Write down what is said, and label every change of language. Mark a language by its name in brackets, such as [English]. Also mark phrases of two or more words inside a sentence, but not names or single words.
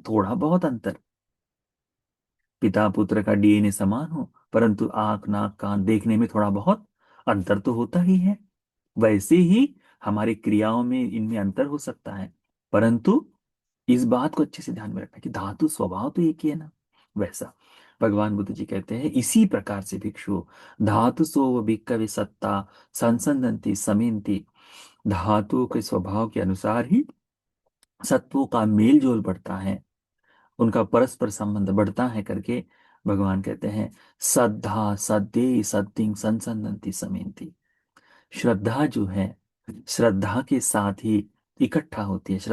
[Hindi] थोड़ा बहुत अंतर, पिता पुत्र का डीएनए समान हो, परंतु आंख नाक कान देखने में थोड़ा बहुत अंतर तो होता ही है। वैसे ही हमारी क्रियाओं में इनमें अंतर हो सकता है, परंतु इस बात को अच्छे से ध्यान में रखना कि धातु स्वभाव तो एक ही है ना। वैसा भगवान बुद्ध जी कहते हैं, इसी प्रकार से भिक्षु [Pali] धातु सो भिक्खवे सत्ता संसंदंती समेन्ति। [Hindi] धातुओं के स्वभाव के अनुसार ही सत्वों का मेल जोल बढ़ता है, उनका परस्पर संबंध बढ़ता है करके भगवान कहते हैं। [Pali] श्रद्धा सद्दे सद्दिंग संसंदंती समेन्ति। [Hindi] श्रद्धा जो है, श्रद्धा के साथ ही इकट्ठा होती है।